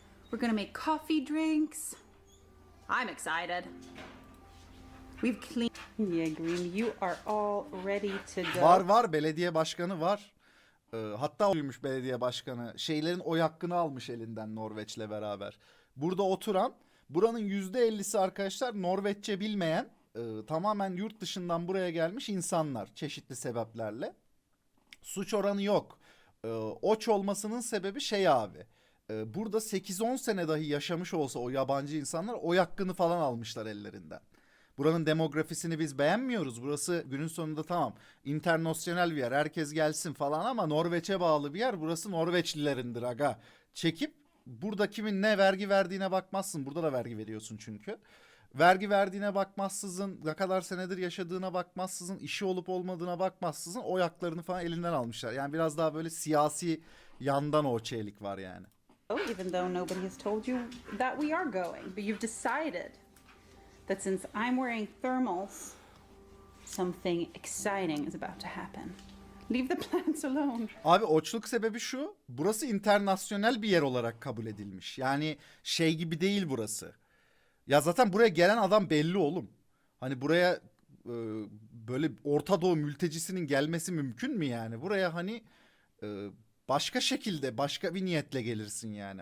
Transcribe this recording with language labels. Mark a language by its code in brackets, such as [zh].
[en] We're gonna make coffee drinks. I'm excited. We've cleaned. Yeah, Green, you are all ready to go. [tr] Var belediye başkanı var. Hatta uymuş belediye başkanı. Şeylerin oy hakkını almış elinden Norveç'le beraber. Burada oturan, buranın %50'si arkadaşlar Norveççe bilmeyen, tamamen yurt dışından buraya gelmiş insanlar çeşitli sebeplerle. Suç oranı yok. Oç olmasının sebebi şey abi. Burada 8-10 sene dahi yaşamış olsa o yabancı insanlar oy hakkını falan almışlar ellerinden. Buranın demografisini biz beğenmiyoruz. Burası günün sonunda tamam internasyonel bir yer. Herkes gelsin falan ama Norveç'e bağlı bir yer. Burası Norveçlilerindir aga. Çekip burada kimin ne vergi verdiğine bakmazsın. Burada da vergi veriyorsun çünkü. Vergi verdiğine bakmazsızın, ne kadar senedir yaşadığına bakmazsızın, işi olup olmadığına bakmazsızın oy haklarını falan elinden almışlar. Yani biraz daha böyle siyasi yandan o çeylik var yani. [en] Even though nobody has told you that we are going, but you've decided that since I'm wearing thermals, something exciting is about to happen. Leave the plants alone. [tr] Abi oçluk sebebi şu. Burası internasyonel bir yer olarak kabul edilmiş. Yani şey gibi değil burası. Ya zaten buraya gelen adam belli oğlum. Hani buraya böyle Orta Doğu mültecisinin gelmesi mümkün mü yani? Buraya hani başka şekilde, başka bir niyetle gelirsin yani.